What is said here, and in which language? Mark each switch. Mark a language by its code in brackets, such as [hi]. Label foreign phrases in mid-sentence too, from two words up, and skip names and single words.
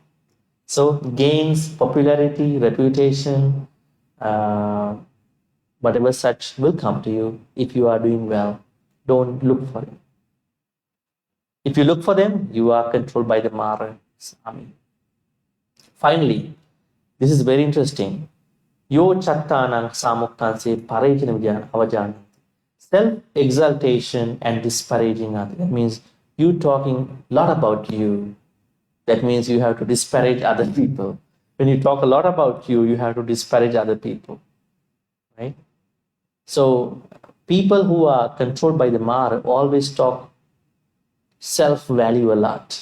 [en] So gains, popularity, reputation, whatever such will come to you if you are doing well. Don't look for it. If you look for them, you are controlled by the Mara's army. Finally, this is very interesting. [pi] Yo chattanang samuktanse parejana vijana avajananti. [en] Self-exaltation and disparaging others. That means you talking a lot about you. That means you have to disparage other people. When you talk a lot about you, you have to disparage other people. Right? So people who are controlled by the Mara always talk self-value a lot.